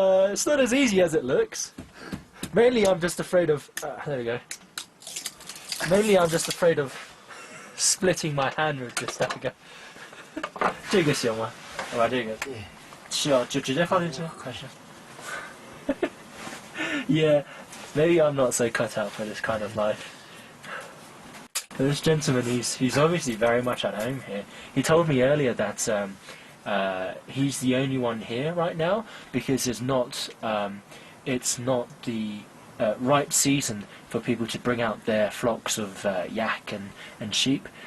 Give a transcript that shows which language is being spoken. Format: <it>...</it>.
<en>It's not as easy as it looks. Mainly, I'm just afraid of. There we go. Mainly, I'm just afraid of splitting my hand with this. There we go.</en> <zh>这个行吗？我把这个需要就直接放进去吗？还是？</zh> <en>Yeah, maybe I'm not so cut out for this kind of life. This gentleman, he's obviously very much at home here. He told me earlier that he's the only one here right now because it's not the right season for people to bring out their flocks of yak and sheep.</en>